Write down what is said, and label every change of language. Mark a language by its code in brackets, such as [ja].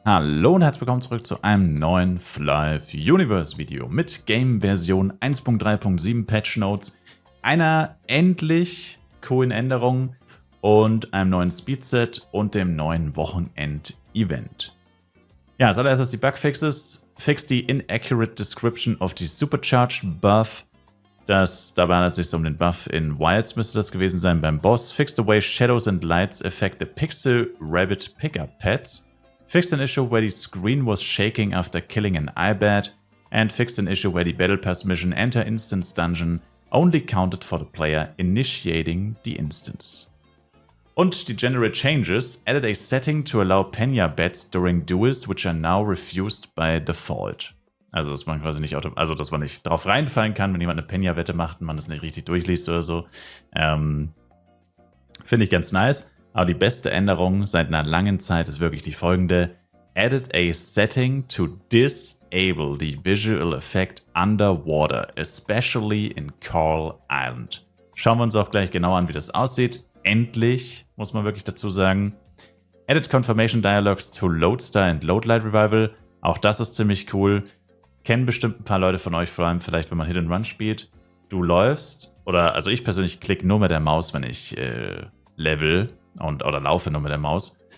[de] Hallo und herzlich willkommen zurück zu einem neuen Flive Universe Video mit Game-Version 1.3.7 Patch Notes, einer endlich coolen Änderung und einem neuen Speedset und dem neuen Wochenend-Event. Ja, als allererstes die Bugfixes. Fix die [en] Inaccurate Description of the Supercharged Buff. [de] Dabei handelt es sich um den Buff in Wilds, müsste das gewesen sein beim Boss. [en] Fix the way shadows and lights affect the Pixel Rabbit Pickup Pads. Fixed an issue where the screen was shaking after killing an iBat, and fixed an issue where the Battle Pass mission Enter Instance Dungeon only counted for the player initiating the instance. [de] Und die [en] Generate Changes added a setting to allow Penya bets during duels, which are now refused by default. [de] Also, dass man quasi nicht dass man nicht drauf reinfallen kann, wenn jemand eine Penya-Wette macht und man es nicht richtig durchliest oder so. Finde ich ganz nice. Aber die beste Änderung seit einer langen Zeit ist wirklich die folgende. [en] Added a setting to disable the visual effect underwater, especially in Coral Island. [de] Schauen wir uns auch gleich genau an, wie das aussieht. Endlich, muss man wirklich dazu sagen. [en] Added Confirmation Dialogues to Lodestar and Loadlight Revival. [de] Auch das ist ziemlich cool. Kennen bestimmt ein paar Leute von euch, vor allem vielleicht, wenn man Hit and Run spielt. Du läufst, also ich persönlich klicke nur mit der Maus, wenn ich level oder laufe nur mit der Maus.